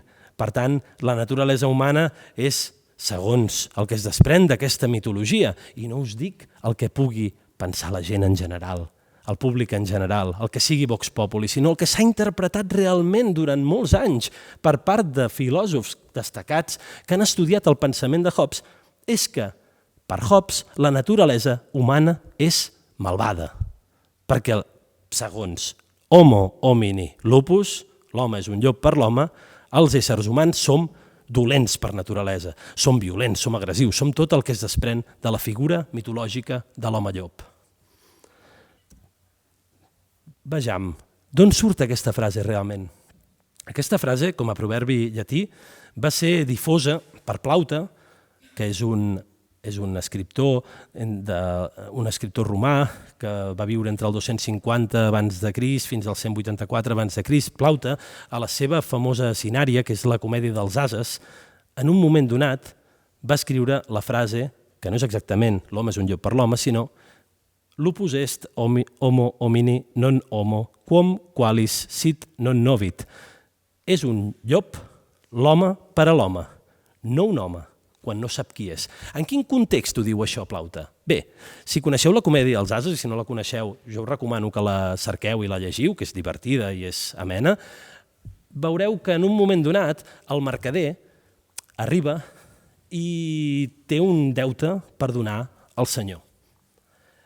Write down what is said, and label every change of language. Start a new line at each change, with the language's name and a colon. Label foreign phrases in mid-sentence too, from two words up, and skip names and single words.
Catalan: Per tant, la naturalesa humana és, segons el que es desprèn d'aquesta mitologia, i no us dic el que pugui pensar la gent en general, el públic en general, el que sigui
Latin: Vox Populi,
Catalan: sinó el que s'ha interpretat realment durant molts anys per part de filòsofs destacats que han estudiat el pensament de Hobbes, és que, per Hobbes, la naturalesa humana és malvada. Perquè, segons
Latin: Homo homini lupus,
Catalan: l'home és un llop per l'home, els éssers humans som dolents per naturalesa, som violents, som agressius, som tot el que es desprèn de la figura mitològica de l'home llop. Vejam, d'on surt aquesta frase realment? Aquesta frase, com a proverbi llatí, va ser difosa per Plaute, que és un escriptor romà que va viure entre el 250 abans de Crist fins al 184 abans de Crist. Plaute, a la seva famosa Cinària, que és la comèdia dels ases, en un moment donat va escriure la frase, que no és exactament l'home és un llop per l'home, sinó
Latin: lupus est homo homini non homo, quam qualis sit non novit.
Catalan: És un llop, l'home per a l'home, no un home, quan no sap qui és. En quin context ho diu això, Plaute? Bé, si coneixeu la comèdia dels ases, i si no la coneixeu, jo us recomano que la cerqueu i la llegiu, que és divertida i és amena, veureu que en un moment donat el mercader arriba i té un deute per donar al senyor.